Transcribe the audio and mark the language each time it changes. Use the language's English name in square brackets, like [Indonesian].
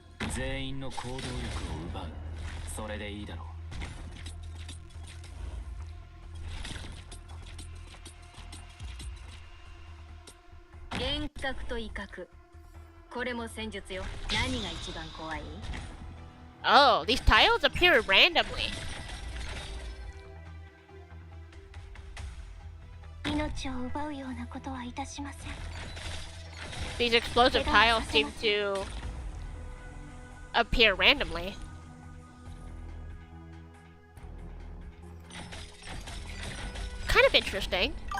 [Japanese] 全員の行動力を奪う。それでいいだろ幻覚と威嚇これも戦術よ。何が一番怖い？ [English] Oh, these tiles appear randomly. [Japanese] 命を奪うようなことはいたしません。 [English] These explosive tiles seem to appear randomly. Kind of interesting.